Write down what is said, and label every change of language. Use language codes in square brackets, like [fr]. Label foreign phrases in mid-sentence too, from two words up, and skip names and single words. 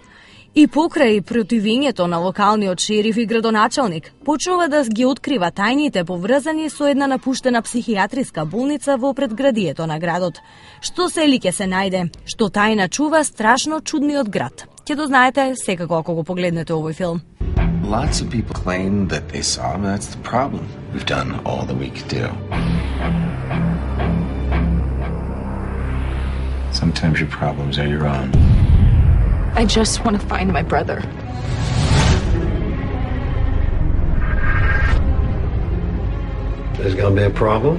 [mk] И покрај противењето на локалниот шериф и градоначалник, почнува да ги открива тајните поврзани со една напуштена психијатриска болница во предградието на градот. Што се ли ќе се најде, што тајна чува страшно чудниот град. Ќе дознаете секако ако го погледнете овој филм. [en] Lots of people claim that they saw him. That's the problem. We've done all that we could do. Sometimes your problems are your own. I just want to find my brother. There's gonna be a problem?